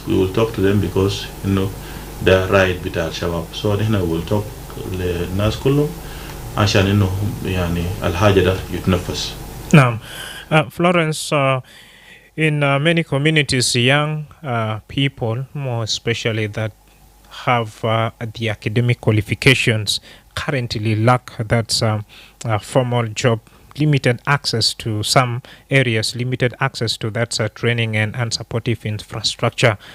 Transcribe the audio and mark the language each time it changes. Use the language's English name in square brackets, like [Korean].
[English] We will talk to them because ده right [Arabic] بتاع الشباب. So نحن [English] will talk [Arabic] للناس كلهم عشان إنه يعني الحاجة ده يتنفس. نعم. [English] Florence, in many communities, young people, more especially that have the academic qualifications, currently lack that formal job, limited access to some areas, limited access to that training and supportive infrastructure.